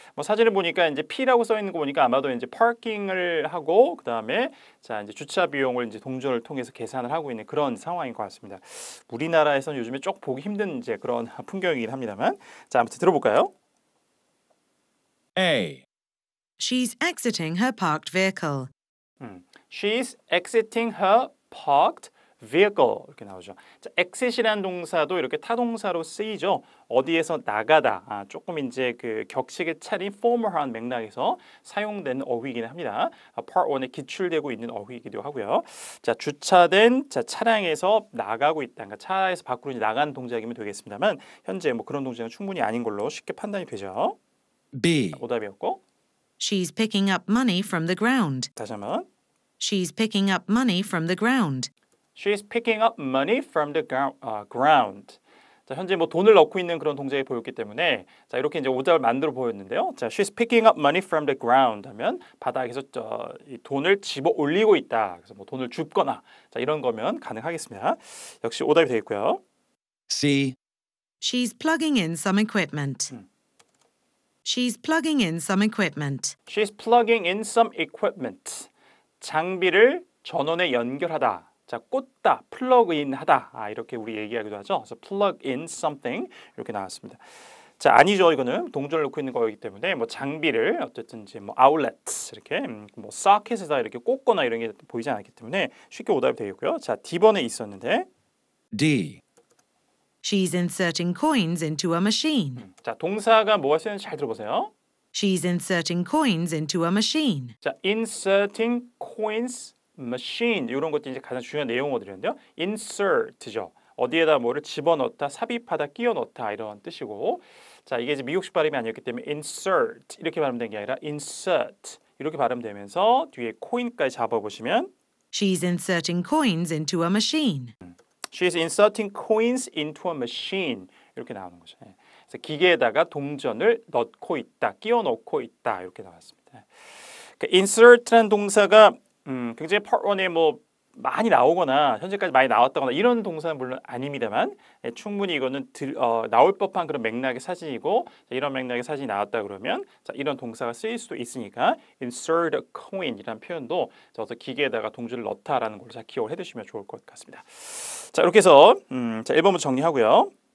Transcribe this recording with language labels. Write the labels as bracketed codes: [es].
[ko] 뭐 사진을 보니까 이제 P라고 써 있는 거 보니까 아마도 이제 파킹을 하고 그다음에 자 이제 주차 비용을 이제 동전을 통해서 계산을 하고 있는 그런 상황인 것 같습니다. 우리나라에서는 요즘에 쪽 보기 힘든 이제 그런 풍경이긴 합니다만 자 아무튼 들어볼까요? [en] A. She's exiting her parked vehicle. She's exiting her parked vehicle [ko] 이렇게 나오죠. 자, exit이라는 동사도 이렇게 타동사로 쓰이죠. 어디에서 나가다. 조금 이제 그 격식을 차린 formal한 맥락에서 사용되는 어휘이긴 합니다. Part 1에 기출되고 있는 어휘이기도 하고요. 자, 주차된 자, 차량에서 나가고 있다. 그러니까 차에서 밖으로 이제 나가는 동작이면 되겠습니다만 현재 뭐 그런 동작은 충분히 아닌 걸로 쉽게 판단이 되죠. [en] B. [ko] 자, 오답이었고. [en] She's picking up money from the ground. [ko] 다시 한번. [en] She's picking up money from the ground. She's picking up money from the ground. [ko] 자, 현재 뭐 돈을 넣고 있는 그런 동작이 보였기 때문에 자, 이렇게 이제 오답을 만들어 보였는데요. 자, [en] she's picking up money from the ground [ko] 하면 바닥에서 이 돈을 집어 올리고 있다. 그래서 뭐 돈을 줍거나 자, 이런 거면 가능하겠습니다. 역시 오답이 되겠고요. [en] C. She's plugging in some equipment. She's plugging in some equipment. She's plugging in some equipment. [ko] 장비를 전원에 연결하다. 자, 꽂다, 플러그인하다. 이렇게 우리 얘기하기도 하죠. 그래서 [en] plug in something [ko] 이렇게 나왔습니다. 자, 아니죠. 이거는 동전을 넣고 있는 거이기 때문에 뭐 장비를 어쨌든 이제 뭐 outlet 이렇게 뭐 socket에다 이렇게 꽂거나 이런 게 보이지 않았기 때문에 쉽게 오답이 되겠고요. 자, D번에 있었는데 [en] D. She's inserting coins into a machine. [ko] 자, 동사가 뭐가 쓰이는지 잘 들어보세요. [en] She's inserting coins into a machine. [ko] 자, [en] inserting coins machine [ko] 이런 것들이 이제 가장 중요한 내용어들인데요. insert죠. 어디에다 뭐를 집어넣다, 삽입하다, 끼워 넣다 이런 뜻이고 자, 이게 이제 미국식 발음이 아니었기 때문에 insert 이렇게 발음된 게 아니라 insert 이렇게 발음되면서 뒤에 코인까지 잡아보시면 [en] She's inserting coins into a machine. She's inserting coins into a machine [ko] 이렇게 나오는 거죠. 그래서 기계에다가 동전을 넣고 있다, 끼워 넣고 있다 이렇게 나왔습니다. 그러니까 insert라는 동사가 굉장히 Part 1에 뭐 많이 나오거나 현재까지 많이 나왔다거나 이런 동사는 물론 아닙니다만 충분히 이거는 나올 법한 그런 맥락의 사진이고 자, 이런 맥락의 사진이 나왔다 그러면 자, 이런 동사가 쓰일 수도 있으니까 [en] insert a coin [ko] 이라는 표현도 자, 어떤 기계에다가 동전을 넣다라는 걸로 잘 기억을 해두시면 좋을 것 같습니다. 자, 이렇게 해서 자, 1번부터 정리하고요.